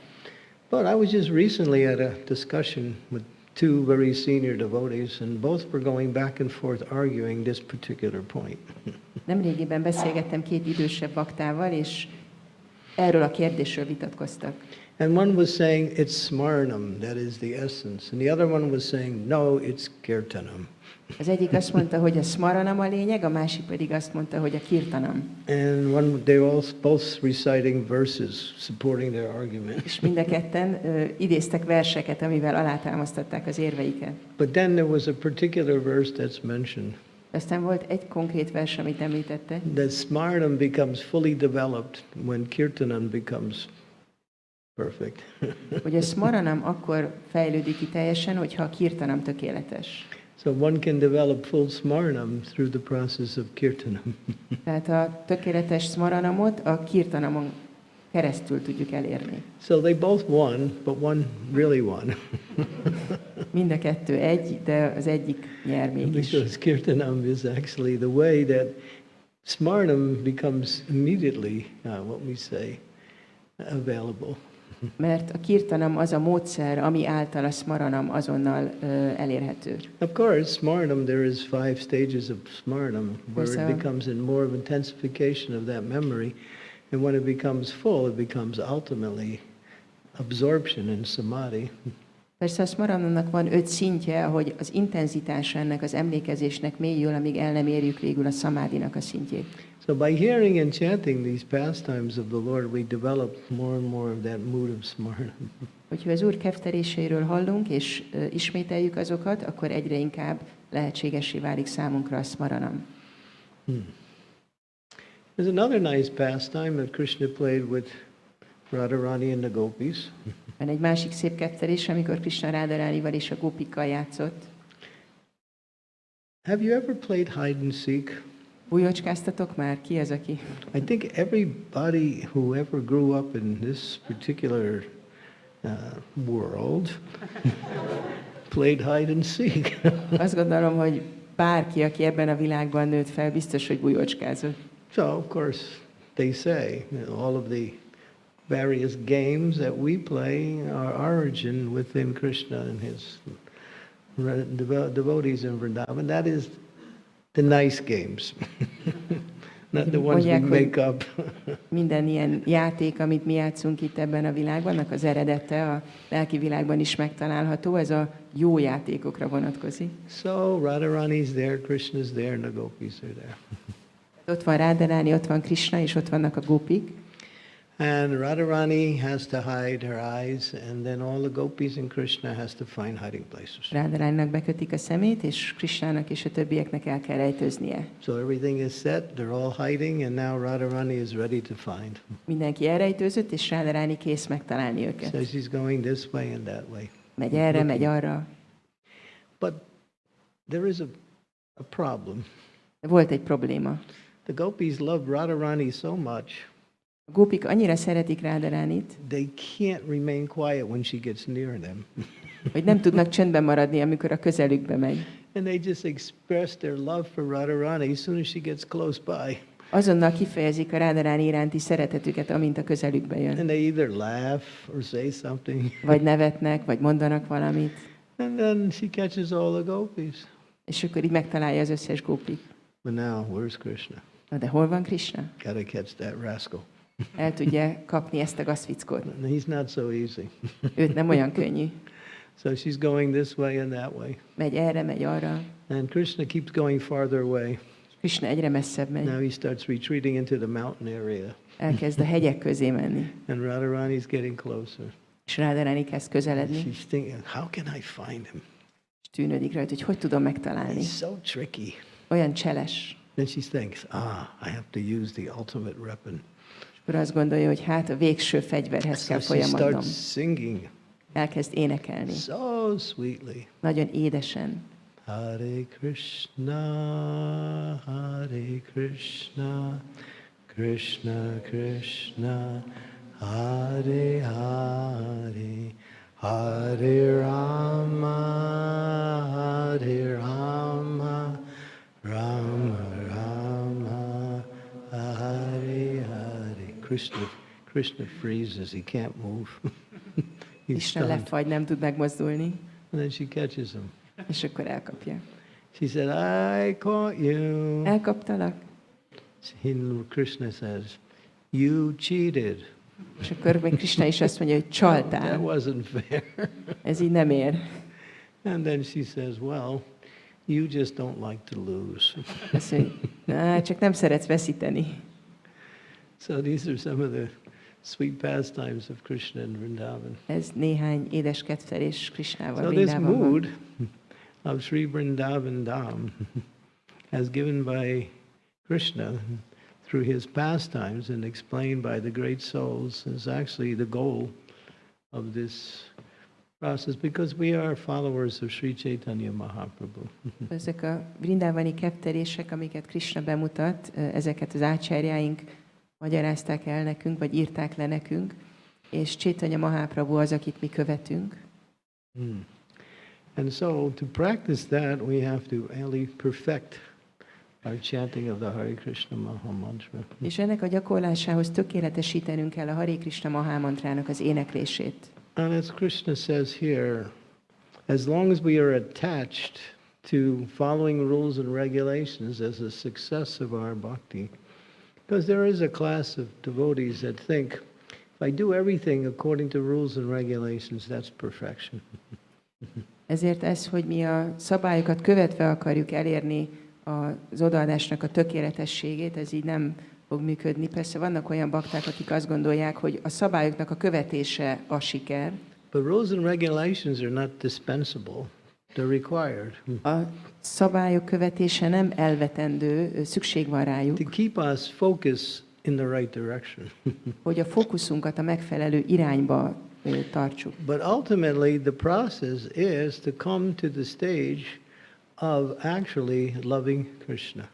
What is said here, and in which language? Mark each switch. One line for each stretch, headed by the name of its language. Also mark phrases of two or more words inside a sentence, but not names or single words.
English: But I was just recently at a discussion with 2 very senior devotees, and both were going back and forth arguing this particular point.
Hungarian: Nemrégiben beszélgettem 2 idősebb baktával, és erről a kérdésről vitatkoztak.
English: And one was saying it's smarnam, that is the essence, and the other one was saying no, it's kirtanam.
Hungarian: Az egyik azt mondta, hogy a smaranam a lényeg, a másik pedig azt mondta, hogy a kirtanam.
English: And they were all both reciting verses supporting their argument.
Hungarian: És mind a ketten idéztek verseket, amivel alátámasztatták az érveiket.
English: But then there was a particular verse that's mentioned,
Hungarian: Aztán volt egy konkrét vers, amit említette,
English: that smarnam becomes fully developed when kirtanam becomes perfect.
Hungarian: hogy a smaranam akkor fejlődik ki teljesen, hogyha a kirtanam tökéletes.
English: So one can develop full smarnam through the process of kirtanam.
Hungarian: Tehát a tökéletes smaranamot a kirtanamon keresztül tudjuk elérni.
English: So they both won, but one really won.
Hungarian: Mind a kettő egy, de az egyik nyer mégis.
English: Because kirtanam is actually the way that smarnam becomes immediately, what we say, available.
Hungarian: Mert a kirtanam az a módszer, ami által a smaranam azonnal elérhető.
English: Of course, smarnam, there is 5 stages of smarnam, where
Hungarian: Persze.
English: it becomes in more of intensification of that memory, and when it becomes full, it becomes ultimately absorption in samadhi.
Hungarian: Persze a smaranamnak van 5 szintje, hogy az intenzitása ennek az emlékezésnek mélyül, amíg el nem érjük végül a szamádinak a szintjét.
English: So by hearing and chanting these pastimes of the Lord, we develop more and more of that mood of smarnam.
Hungarian: Hogyha az Úr ketteléseiről hallunk, és ismételjük azokat, akkor egyre inkább lehetségessé válik számunkra a smaranam.
English: There's another nice pastime that Krishna played with Radharani and the gopis.
Hungarian: Van egy másik szép kettelés, amikor Krishna Radharanival és a gópikkal játszott.
English: Have you ever played hide and seek?
Hungarian: Bújócskáztatok már? Ki az, aki?
English: I think everybody who ever grew up in this particular world played hide and seek.
Hungarian: Azt gondolom, hogy bárki, aki ebben a világban nőtt fel, biztos, hogy bújócskázott.
English: So, of course, they say all of the various games that we play are origin within Krishna and his devotees in Vrindavan. That is the nice games, not the ones we make up.
Hungarian: Minden ilyen játék, amit mi játszunk itt ebben a világban, annak az eredete a lelki világban is megtalálható, ez a jó játékokra vonatkozik.
English: So Radharani's there, Krishna's there, and the gopis are there.
Hungarian: Ott van Radharani, ott van Krishna, és ott vannak a gópik.
English: And Radharani has to hide her eyes, and then all the gopis and Krishna has to find hiding places.
Hungarian: Radharaninak bekötik a szemét, és Krishnának és a többieknek el kell rejtőznie.
English: So everything is set, they're all hiding, and now Radharani is ready to find.
Hungarian: Mindenki elrejtőzött, és Radharani kész megtalálni őket.
English: So she's going this way and that way.
Hungarian: Megy erre, megy arra.
English: But there is a problem.
Hungarian: De volt egy probléma.
English: The gopis love Radharani so much,
Hungarian: A gópik annyira szeretik Radharanit,
English: they can't remain quiet when she gets near them.
Hungarian: hogy nem tudnak csöndben maradni, amikor a közelükbe megy.
English: And they just express their love for Radharani as soon as she gets close by.
Hungarian: Azonnal kifejezik a Radharani iránti szeretetüket, amint a közelükbe jön.
English: And they either laugh or say something.
Hungarian: Vagy nevetnek, vagy mondanak valamit,
English: And then she catches all the gopis.
Hungarian: és akkor így megtalálja az összes gópit.
English: But now, where's Krishna?
Hungarian: Na de hol van Krishna?
English: Gotta catch that rascal.
Hungarian: El tudja kapni ezt a gazfickót.
English: And he's not so easy.
Hungarian: Őt nem olyan könnyű.
English: So she's going this way and that way.
Hungarian: Megy erre, megy arra.
English: And Krishna keeps going farther away.
Hungarian: Krishna egyre messzebb megy.
English: Now he starts retreating into the mountain area.
Hungarian: Elkezd a hegyek közé menni.
English: And Radharani's getting closer.
Hungarian: És Radharani kezd közeledni.
English: She's thinking, how can I find him?
Hungarian: És tűnődik rajta, hogy tudom megtalálni.
English: He's so tricky.
Hungarian: Olyan cseles.
English: Then she thinks, I have to use the ultimate weapon.
Hungarian: És akkor azt gondolja, hogy hát a végső fegyverhez
English: So
Hungarian: kell
English: she
Hungarian: folyamodnom.
English: starts singing
Hungarian: Elkezd énekelni.
English: so sweetly.
Hungarian: Nagyon édesen.
Sanskrit: Hare Krishna, Krishna Krishna, Hare Hare, Hare Rama, Rama Rama, Hare Hare.
English: Krishna freezes, he can't move. He's
Hungarian: Isten
English: stunned.
Hungarian: lefagy, nem tud megmozdulni.
English: And then she catches him.
Hungarian: És akkor elkapja.
English: She said, I caught you.
Hungarian: Elkaptalak?
English: Krishna says, you cheated.
Hungarian: És akkor még Krishna is azt mondja, hogy
English: That
Hungarian: csaltál.
English: wasn't fair.
Hungarian: Ez így nem ér.
English: And then she says, well, you just don't like to lose.
Hungarian: Azt mondja, csak nem szeretsz veszíteni.
English: So these are some of the sweet pastimes of Krishna in Vrindavan.
Hungarian: Ez néhány édes kedvelés Krishnával
English: So this
Hungarian: Vrindávonban.
English: mood of Sri Vrindavan Dham as given by Krishna through his pastimes and explained by the great souls is actually the goal of this process because we are followers of Sri Chaitanya Mahaprabhu.
Hungarian: Ezek a vrindávani kedvelések, amiket Krishna bemutat, ezeket az ácsárjáink magyarázták el nekünk, vagy írták le nekünk, és Chaitanya Mahaprabhu az, akit mi követünk.
English: And so to practice that, we have to really perfect our chanting of the Hare Krishna Maha Mantra.
Hungarian: És ennek a gyakorlásához tökéletesítenünk kell a Hare Krishna Maha Mantrának az éneklését.
English: And as Krishna says here, as long as we are attached to following rules and regulations as a success of our bhakti, because there is a class of devotees that think, if I do everything according to rules and regulations, that's perfection.
Hungarian: Ezért ez, hogy mi a szabályokat követve akarjuk elérni az odaadásnak a tökéletességét, ez így nem fog működni. Persze vannak olyan bakták, akik azt gondolják, hogy a szabályoknak a követése a siker.
English: But rules and regulations are not dispensable. They're required.
Hungarian: A szabályok követése nem elvetendő, szükség van rájuk,
English: To keep us focused in the right direction.
Hungarian: hogy a fókuszunkat a megfelelő irányba tartsuk.
English: But ultimately, the process is to come to the stage of actually loving Krishna.